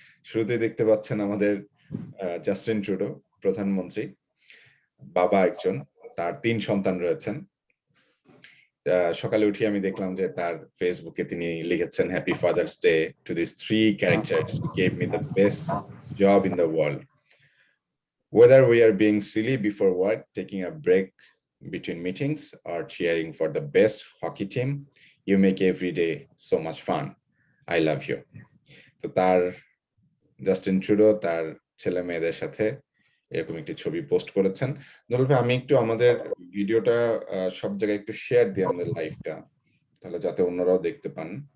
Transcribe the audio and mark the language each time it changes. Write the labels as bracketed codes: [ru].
[bn] শুরুতেই দেখতে পাচ্ছেন আমাদের জাস্টিন ট্রুডো, প্রধানমন্ত্রী, বাবা একজন, তার 3 সন্তান রয়েছেন। সকালে উঠে আমি দেখলাম যে তার ফেসবুকে তিনি লিখেছেন, [en] Happy father's day to this 3 characters who gave me the best job in the world. Whether we are being silly before work, taking a break between meetings, or cheering for the best hockey team, you make every day so much fun. I love you. [bn] তো তার Justin Trudeau তার ছেলে মেয়েদের সাথে এরকম একটি ছবি post করেছেন। দুলাল ভাই, আমি একটু আমাদের ভিডিওটা সব জায়গায় একটু শেয়ার দিই, আমাদের লাইভটা, তাহলে যাতে অন্যরাও দেখতে পান।